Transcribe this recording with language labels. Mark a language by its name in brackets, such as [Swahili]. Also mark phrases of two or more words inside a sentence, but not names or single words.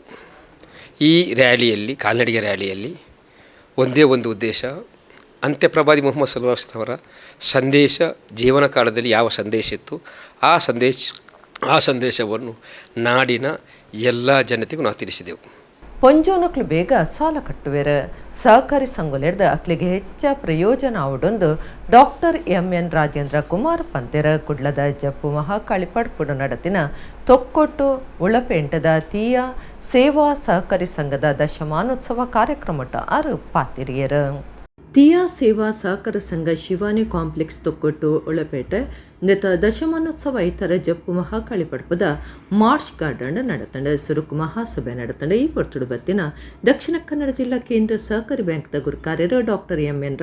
[Kannada] ಈ ರ್ಯಾಲಿಯಲ್ಲಿ, ಕಾಲ್ನಡಿಗೆ ರ್ಯಾಲಿಯಲ್ಲಿ ಒಂದೇ ಒಂದು ಉದ್ದೇಶ, ಅಂತ್ಯಪ್ರವಾದಿ ಮುಹಮ್ಮದ್ [Arabic] صلى الله عليه وسلم [Kannada] ಅವರ ಸಂದೇಶ ಜೀವನ ಕಾಲದಲ್ಲಿ ಯಾವ ಸಂದೇಶ ಇತ್ತು ಆ ಸಂದೇಶವನ್ನು ನಾಡಿನ ಎಲ್ಲ ಜನತೆಗೂ ನಾವು ತಿಳಿಸಿದೆವು. [Tulu] ಪೊಂಜೋನಕ್ಲು ಬೇಗ ಸಾಲ ಕಟ್ಟುವೆರ ಸಹಕಾರಿ ಸಂಘಲೆಡ್ದ ಅಕ್ಲಿಗೆ ಹೆಚ್ಚ ಪ್ರಯೋಜನ ಆವುಡೊಂದು ಡಾಕ್ಟರ್ ಎಂ.ಎನ್. ರಾಜೇಂದ್ರ ಕುಮಾರ್ ಪಂತೆರ ಕುಡ್ಲದ ಜಪ್ಪು ಮಹಾಕಾಳಿ ಪಡ್ಪುಡು ನಡತಿನ ತೊಕ್ಕೊಟ್ಟು ಉಳಪೆಂಟದ ತೀಯ ಸೇವಾ ಸಹಕಾರಿ ಸಂಘದ ದಶಮಾನೋತ್ಸವ ಕಾರ್ಯಕ್ರಮಟ ಆರು ಪಾತಿರಿಯರ ತೀಯಾ ಸೇವಾ ಸಹಕಾರ ಸಂಘ ಶಿವಾನಿ ಕಾಂಪ್ಲೆಕ್ಸ್ ತೊಕ್ಕೊಟ್ಟು ಉಳಪೇಟೆ ನೆತ ದಶಮಾನೋತ್ಸವ ಇತರ ಜಪ್ಪು ಮಹಾಕಾಳಿ ಪಡ್ಪದ ಮಾರ್ಚ್ ಗಾರ್ಡನ್ ನಡತಂಡ ಸುರುಕು ಮಹಾಸಭೆ ನಡತಂಡ ಈ ಪೊರ್ತುಡು ಬತ್ತಿನ ದಕ್ಷಿಣ ಕನ್ನಡ ಜಿಲ್ಲಾ ಕೇಂದ್ರ ಸಹಕಾರಿ ಬ್ಯಾಂಕ್ದ ಗುರುಕಾರ್ಯರು ಡಾಕ್ಟರ್ ಎಂ.ಎನ್.